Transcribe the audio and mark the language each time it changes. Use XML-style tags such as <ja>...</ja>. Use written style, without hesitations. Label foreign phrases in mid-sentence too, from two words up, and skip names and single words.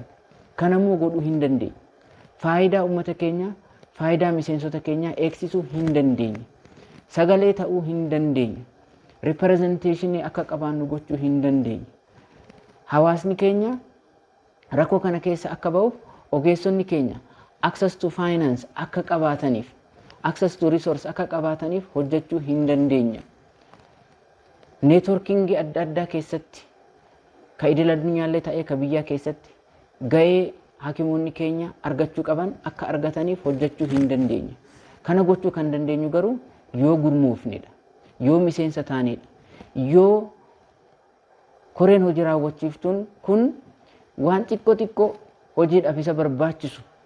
<om>Kanammoo godhuu hin dandeenye. Faayidaa uummata keenyaa, faayidaa miseensota keenyaa eegsisuu hin dandeenye. Sagalee ta'uu hin dandeenye. Representeeshinii akka qabaannu gochuu hin dandeenye. Hawaasni keenya rakkoo kana keessa akka ba'uuf ogeessonni keenya</om> <en>access to finance</en> <om>akka qabaataniif,</om> <en>access to resource</en> <om>akka qabaataniif hojjechuu hin dandeenye. Neetworkingii adda addaa keessatti ka idil addunyaallee ta'ee ka biyyaa keessatti ga'ee hakimoonni keenya argachuu qaban akka argataniif hojjechuu hin dandeenye. Kana gochuu kan dandeenyu garuu yoo gurmoofnedha, yoo miseensa taanedha, yoo koreen hojii raawwachiiftuun kun waan xiqqoo hojiidhaaf isa barbaachisu,</om>